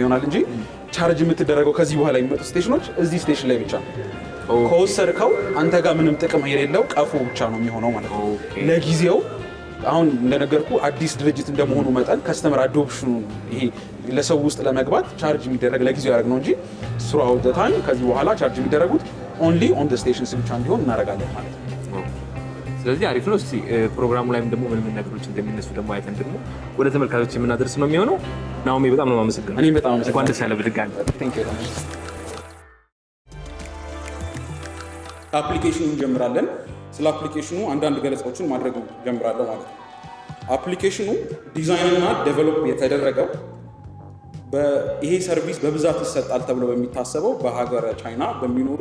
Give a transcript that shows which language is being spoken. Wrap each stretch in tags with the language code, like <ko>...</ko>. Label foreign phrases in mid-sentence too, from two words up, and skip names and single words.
<am>ይሆናል እንጂ ቻርጅ የምትደረገው ከዚህ በኋላ የሚመጡ ስቴሽኖች እዚህ ስቴሽን ላይ ብቻ ነው። ከወሰድከው አንተ ጋር ምንም ጥቅም የሌለው ቀፎ ብቻ ነው የሚሆነው ማለት ነው። ለጊዜው አሁን እንደነገርኩ አዲስ ድርጅት እንደመሆኑ መጠን ከስተመር አዶፕሽኑ ይሄ ለሰው ውስጥ ለመግባት ቻርጅ የሚደረግ ለጊዜው ያደርግ ነው እንጂ</am> <en>throughout the time</en> <am>ከዚህ በኋላ ቻርጅ የሚደረጉት</am> <en>only on the stations</en> <am>ብቻ እንዲሆን እናደርጋለን ማለት ነው። ስለዚህ አሪፍ ነው። እስቲ ፕሮግራሙ ላይም ደግሞ ምን ነገሮች እንደሚነሱ ደግሞ አይተን ደግሞ ወደ ተመልካቾች የምናደርስ ነው የሚሆነው። ናኦሚ በጣም ነው የማመሰግነው። እኔም በጣም አመሰግናለሁ። እንኳን ደስ ያለህ በድጋሚ። አፕሊኬሽኑን እንጀምራለን። ስለ አፕሊኬሽኑ አንዳንድ ገለጻዎችን ማድረግ ጀምራለሁ ማለት ነው። አፕሊኬሽኑ ዲዛይን እና ዴቨሎፕ የተደረገው ይሄ ሰርቪስ በብዛት ይሰጣል ተብሎ በሚታሰበው በሀገረ ቻይና በሚኖሩ</am>